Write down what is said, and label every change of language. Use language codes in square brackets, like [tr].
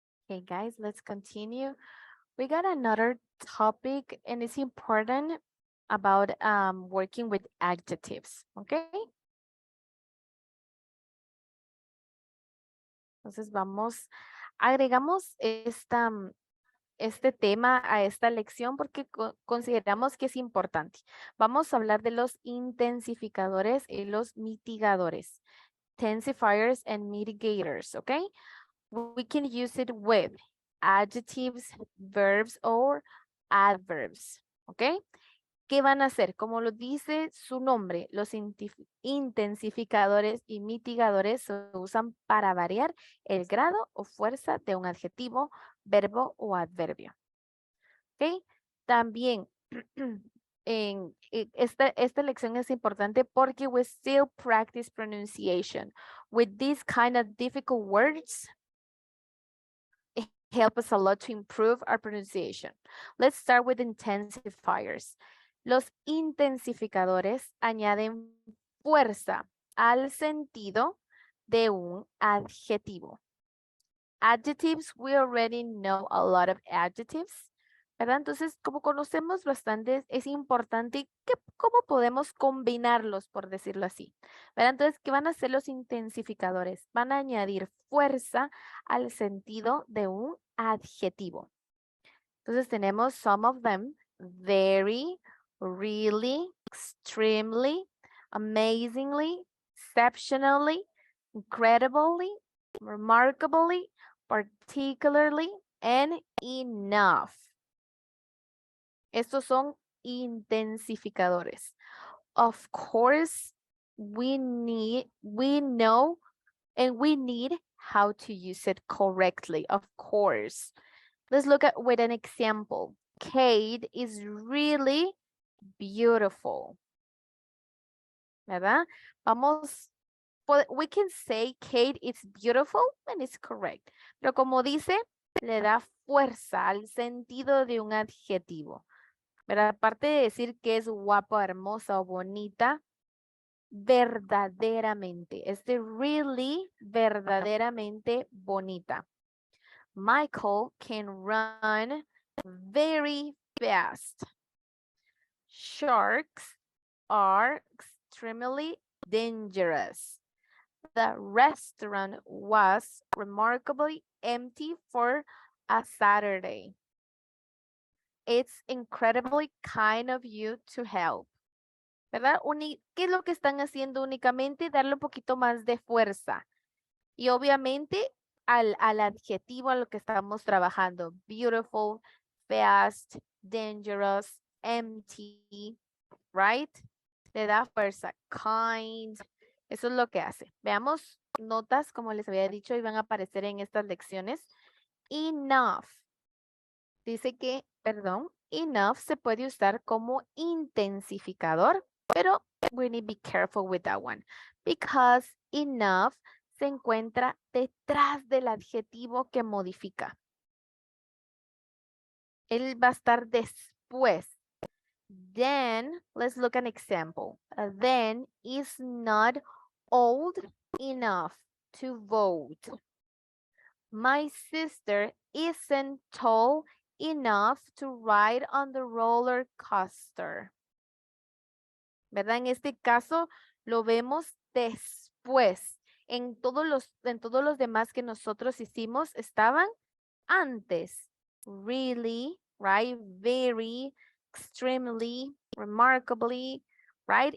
[en] Okay, guys, let's continue. We got another topic and it's important about working with adjectives, okay? [es] Entonces agregamos este tema a esta lección porque consideramos que es importante. Vamos a hablar de los intensificadores y los mitigadores. [en] Intensifiers and mitigators, okay? We can use it with adjectives, verbs, or adverbs, okay? [es] ¿Qué van a hacer? Como lo dice su nombre, los intensificadores y mitigadores se usan para variar el grado o fuerza de un adjetivo, verbo o adverbio. ¿Ok? También esta lección es importante porque [en] we still practice pronunciation. With these kind of difficult words, it helps us a lot to improve our pronunciation. Let's start with intensifiers. [es] Los intensificadores añaden fuerza al sentido de un adjetivo. [en] Adjectives, we already know a lot of adjectives, [es] ¿verdad? Entonces, como conocemos bastantes, es importante cómo podemos combinarlos, por decirlo así, ¿verdad? Entonces, ¿qué van a hacer los intensificadores? Van a añadir fuerza al sentido de un adjetivo. Entonces, tenemos [en] some of them, very, really, extremely, amazingly, exceptionally, incredibly, remarkably, particularly, and enough. [es] Estos son intensificadores. [en] Of course, we know and we need how to use it correctly, of course. Let's look at with an example. Kate is really beautiful. [es] ¿Verdad? [en] We can say Kate is beautiful and it's correct. [es] Pero como dice, le da fuerza al sentido de un adjetivo. ¿Verdad? Aparte de decir que es guapa, hermosa o bonita, verdaderamente. Es de really, verdaderamente bonita. [en] Michael can run very fast. Sharks are extremely dangerous. The restaurant was remarkably empty for a Saturday. It's incredibly kind of you to help. [es] ¿Verdad? ¿Qué es lo que están haciendo únicamente? Darle un poquito más de fuerza. Y obviamente al adjetivo a lo que estamos trabajando. [en] Beautiful, fast, dangerous, empty, right? [es] Le da fuerza. Kind. Eso es lo que hace. Veamos notas, como les había dicho, y van a aparecer en estas lecciones. Enough. Dice que, enough se puede usar como intensificador Pero [en] we need to be careful with that one. Because [es] enough se encuentra detrás del adjetivo que modifica. Él va a estar después. [en] Then, let's look at an example. Then is not old enough to vote. My sister isn't tall enough to ride on the roller coaster. [es] ¿Verdad? En este caso lo vemos después. En todos los demás que nosotros hicimos estaban antes. [en] Really, right? Very, extremely, remarkably, right?